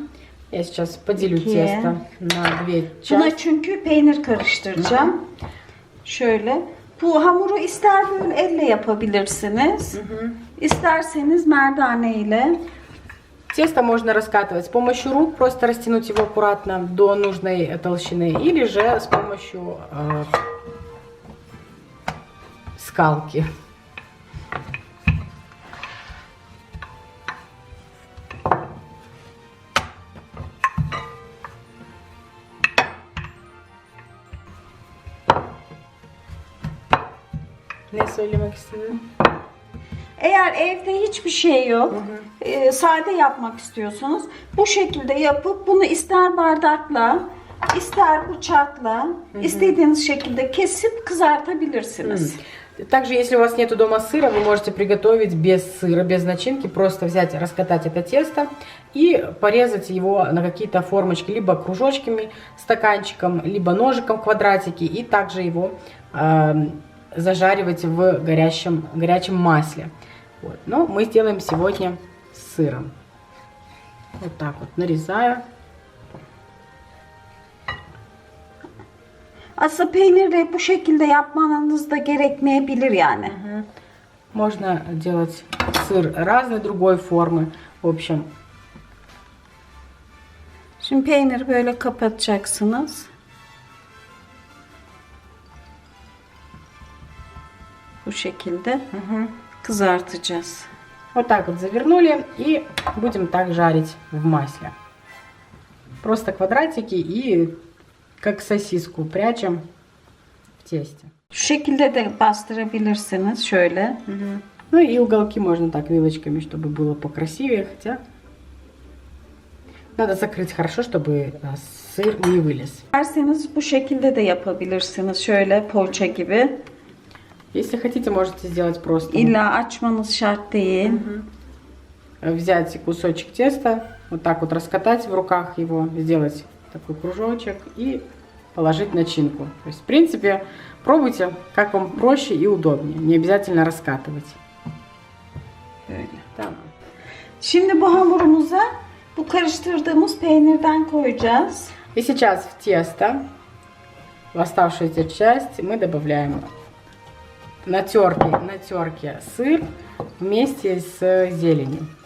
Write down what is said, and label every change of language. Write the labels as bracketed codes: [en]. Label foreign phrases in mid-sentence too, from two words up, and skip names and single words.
[ru] Я сейчас поделю Окей. тесто на две [tr] Buna [ru] части. [tr] çünkü peynir karıştıracağım. Şöyle. Bu hamuru ister böyle elle yapabilirsiniz. İsterseniz merdane ile. [ru] Тесто можно раскатывать с помощью рук, просто растянуть его аккуратно до нужной толщины, или же с помощью скалки. [tr] Ne söylemek istedin? Eğer evde hiçbir şey yok, sade yapmak istiyorsanız bu şekilde yapıp bunu ister bardakla, ister bıçakla, istediğiniz şekilde kesip kızartabilirsiniz. [ru] Также, если у вас нету дома сыра, вы можете приготовить без сыра, без начинки, просто взять, раскатать это тесто и порезать его на какие-то формочки, либо кружочками, стаканчиком, либо ножиком квадратики, и также его зажаривать в горячем масле. Вот. Но мы сделаем сегодня с сыром. Вот так вот нарезаю. [tr] Aslında peyniri bu şekilde yapmanız da gerekmeyebilir yani. [ru] Можно делать сыр разной другой формы. В общем, [tr] Şimdi peyniri böyle kapatacaksınız. Bu şekilde kızartacağız. [ru] вот так вот завернули и будем так жарить в масле. Просто квадратики и как сосиску прячем в тесте. [tr] Şu şekilde de bastırabilirsiniz şöyle. [ru] Ну и уголки можно так вилочками, чтобы было покрасивее, хотя надо закрыть хорошо, чтобы сыр не вылез. [tr] İsterseniz bu şekilde de yapabilirsiniz. Şöyle poğaça gibi. [ru] Если хотите, можете сделать просто. [tr] İlla açmanız şart değil. [ru] Взять кусочек теста, вот так вот раскатать в руках его, сделать такой кружочек и положить начинку. То есть, в принципе, пробуйте, как вам проще и удобнее. Не обязательно раскатывать. [tr] Böyle. Tamam. Şimdi bu hamurumuza bu karıştırdığımız peynirden koyacağız. [ru] И сейчас в тесто, в оставшуюся часть, мы добавляем на терке сыр вместе с зеленью.